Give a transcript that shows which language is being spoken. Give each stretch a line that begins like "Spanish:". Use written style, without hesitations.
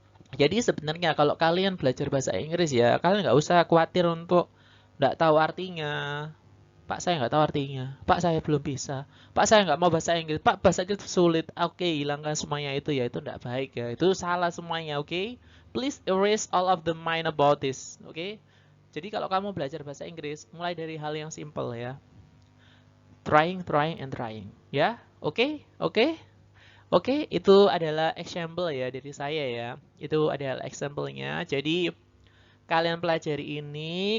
Indonesian: Jadi sebenarnya kalau kalian belajar bahasa Inggris ya, kalian nggak usah khawatir untuk nggak tahu artinya. Pak, saya nggak tahu artinya. Pak, saya belum bisa. Pak, saya nggak mau bahasa Inggris. Pak, bahasa Inggris sulit. Oke, hilangkan semuanya itu ya. Itu nggak baik ya. Itu salah semuanya, oke?
English: Please erase all of the mind about this, oke?
Indonesian: Jadi kalau kamu belajar bahasa Inggris, mulai dari hal yang simple ya.
English: Trying, and trying.
Indonesian: Ya, oke? Oke, itu adalah example ya dari saya ya. Itu adalah example-nya. Jadi kalian pelajari ini.